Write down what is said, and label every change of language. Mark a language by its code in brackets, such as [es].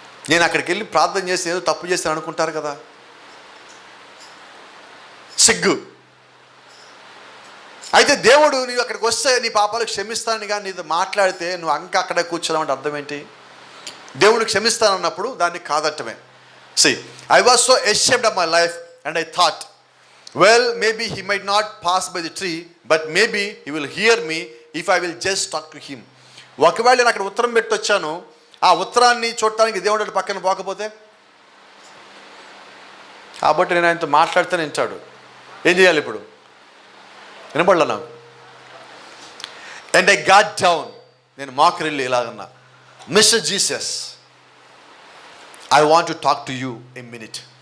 [te] నేను అక్కడికి వెళ్ళి ప్రార్థన చేసి ఏదో తప్పు చేస్తాను అనుకుంటారు కదా, సిగ్గు. అయితే దేవుడు నీవు అక్కడికి వస్తే నీ పాపాలు క్షమిస్తాను కానీ నీతో మాట్లాడితే నువ్వు అక్కడే కూర్చోదామంటే అర్థం ఏంటి? దేవుడు క్షమిస్తానన్నప్పుడు దాన్ని కాదట్టమే. [en] See, I was so ashamed of my life and I thought, well, maybe he might not pass by the tree, but maybe he will hear me if I will just talk to him. [te] ఒకవేళ నేను అక్కడ ఉత్తరం పెట్టి వచ్చాను, ఆ ఉత్తరాన్ని చూడటానికి దేవుడు పక్కన పోకపోతే, కాబట్టి నేను ఆయనతో మాట్లాడితేనే వింటాడు. ఏం చేయాలి ఇప్పుడు? వినపడలే నాకు. [en] and I got down, [te] నేను మోకరిల్లి ఇలాగన్నా, [en] Mister Jesus, I want to talk to you a minute.